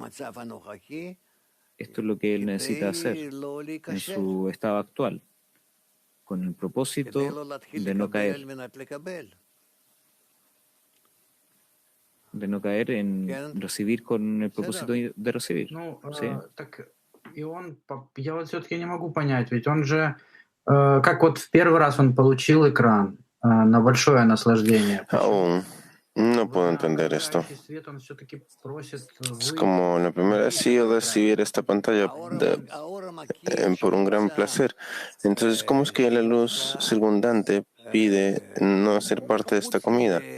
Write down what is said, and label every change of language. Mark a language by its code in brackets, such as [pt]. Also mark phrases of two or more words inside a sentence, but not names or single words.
[es] Esto es lo que él necesita hacer en su estado actual, con el propósito de no caer. De no caer en recibir con el propósito de recibir. ¿Sí? [ru] Я вот все-таки не могу понять, ведь он же, как вот в первый раз он получил экран на большое наслаждение. [es] Aún no puedo entender esto. Es como la primera vez sí recibir esta pantalla por un gran placer. Entonces, ¿cómo es que la luz circundante pide no ser parte de esta comida?